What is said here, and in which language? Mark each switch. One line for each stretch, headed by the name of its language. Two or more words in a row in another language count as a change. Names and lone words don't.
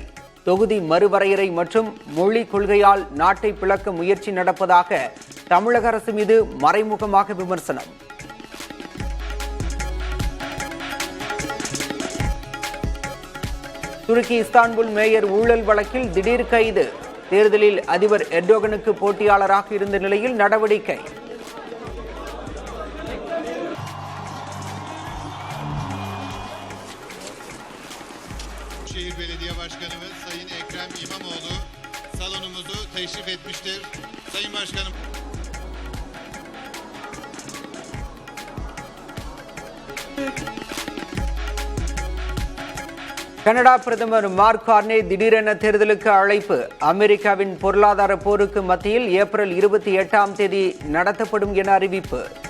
Tamil: தொகுதி மறுவரையறை மற்றும் மொழி கொள்கையால் நாட்டை பிளக்க முயற்சி நடப்பதாக தமிழக அரசு மீது மறைமுகமாக விமர்சனம். துருக்கி இஸ்தான்புல் மேயர் ஊழல் வழக்கில் திடீர் கைது. தேர்தலில் அதிபர் எர்டோகனுக்கு போட்டியாளராக இருந்த நிலையில் நடவடிக்கை.
Turkish: Şehir Belediye Başkanımız Sayın Ekrem İmamoğlu salonumuzu teşrif etmiştir. Sayın Başkanım.
Tamil: கனடா பிரதமர் மார்க் கார்னே திடீரென தேர்தலுக்கு அழைப்பு. அமெரிக்காவின் பொருளாதார போருக்கு மத்தியில் ஏப்ரல் 28ஆம் தேதி நடத்தப்படும் என அறிவிப்பு.